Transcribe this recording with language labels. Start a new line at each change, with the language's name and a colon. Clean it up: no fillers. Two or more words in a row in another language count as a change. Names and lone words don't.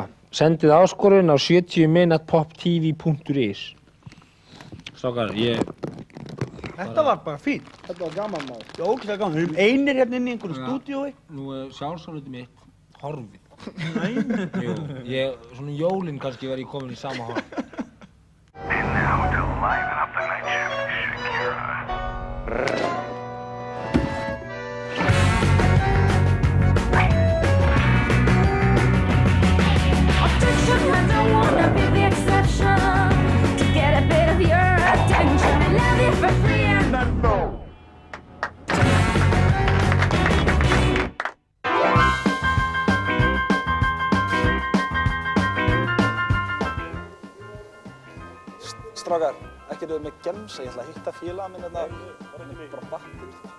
Icelandic: Sendið áskorun á 70min@poptv.is. Strákar, Þetta var bara fínt. Þetta var gaman maður. Þetta var ógeðslega gaman. Við erum einir hérna inn í einhverju stúdíói. Nú er sjálfsálutið mitt horfið. Nei. Jú, svona jólinn kannski var ég komin í sama horf.
English: And now to liven up the night shift, Shakira. Attention, I don't wanna be the exception. To get a bit of your attention and love you for free and no.
Icelandic: Strákar, ekki eruð með gemsa, ég ætla að hitta félaga minn hérna, bara battir.